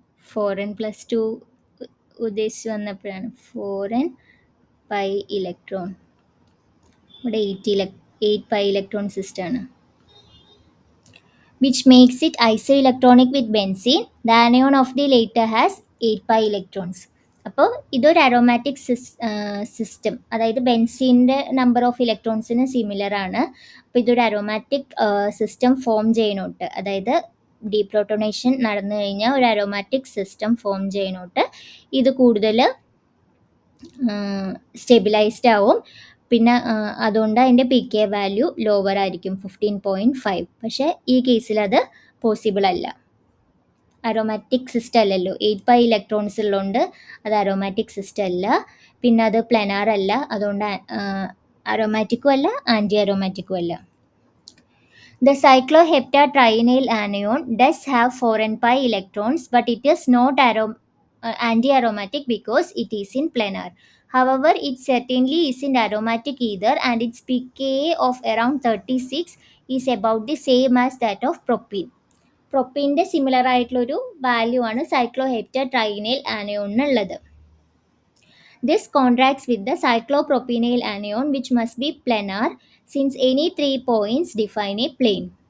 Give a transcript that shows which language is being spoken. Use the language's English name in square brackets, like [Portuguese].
[Malayalam] (4n + 2) ഉദ്ദേശിച്ച് വന്നപ്പോഴാണ് 4n pi electron. ഇവിടെ 8 [English] 8 pi electron system ആണ്, which makes it isoelectronic with benzene. The anion of the later has 8 pi electrons. [Malayalam] അപ്പോൾ ഇതൊരു aromatic system, അതായത് ബെൻസീൻ്റെ number of ഇലക്ട്രോൺസിന് similar ആണ്. അപ്പോൾ ഇതൊരു അരോമാറ്റിക് സിസ്റ്റം ഫോം ചെയ്യുന്നോട്ട്, അതായത് ഡീപ്രോട്ടോണേഷൻ നടന്നു കഴിഞ്ഞാൽ ഒരു അരോമാറ്റിക് സിസ്റ്റം ഫോം ചെയ്യുന്നോട്ട് ഇത് കൂടുതൽ സ്റ്റെബിലൈസ്ഡ് ആവും. പിന്നെ അതുകൊണ്ട് അതിൻ്റെ പി കെ വാല്യൂ ലോവർ ആയിരിക്കും, 15.5. പക്ഷേ ഈ കേസിൽ അത് പോസിബിൾ അല്ല, അരോമാറ്റിക് സിസ്റ്റം അല്ലല്ലോ. 8 പൈ ഇലക്ട്രോൺസ് ഉള്ളതുകൊണ്ട് അത് അരോമാറ്റിക് സിസ്റ്റം അല്ല. പിന്നെ അത് പ്ലെനാർ അല്ല, അതുകൊണ്ട് അരോമാറ്റിക്കും അല്ല ആൻറ്റി അരോമാറ്റിക്കും അല്ല. [English] The cycloheptatrienal anion does have 4n pi electrons, but it is not anti-aromatic because it is in planar. However, it certainly isn't aromatic either, and its pKa of around 36 is about the same as that of propene. [Malayalam] പ്രൊപ്പീൻ്റെ similar ആയിട്ടുള്ളൊരു value ആണ് സൈക്ലോഹെപ്റ്റട്രൈനൽ ആനയോണിനുള്ളത്. [English] This contrasts with the cyclopropenyl anion, which must be planar since any 3 points define a plane.